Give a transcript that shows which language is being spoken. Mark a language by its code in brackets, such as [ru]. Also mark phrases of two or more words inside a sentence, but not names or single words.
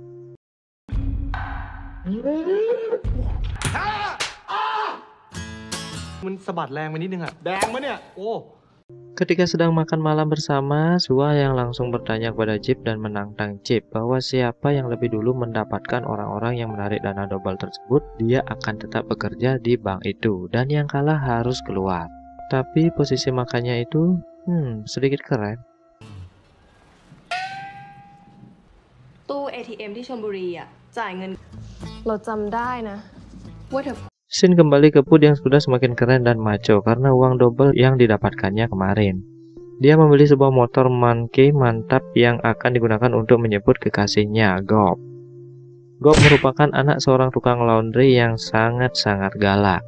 [id] Ketika sedang makan malam bersama, Sua yang langsung bertanya kepada Jeep dan menantang Jeep bahwa siapa yang lebih dulu mendapatkan orang-orang yang menarik dana double tersebut, dia akan tetap bekerja di bank itu dan yang kalah harus keluar. Tapi posisi makannya itu sedikit keren. [th] ตู้ ATM ที่ชลบุรีจ่ายเงินเราจำได้นะว่าเธอ [id] Shin kembali ke Put yang sudah semakin keren dan maco karena uang double yang didapatkannya kemarin. Dia membeli sebuah motor monkey mantap yang akan digunakan untuk menjemput kekasihnya, Gob. Gob merupakan anak seorang tukang laundry yang sangat-sangat galak.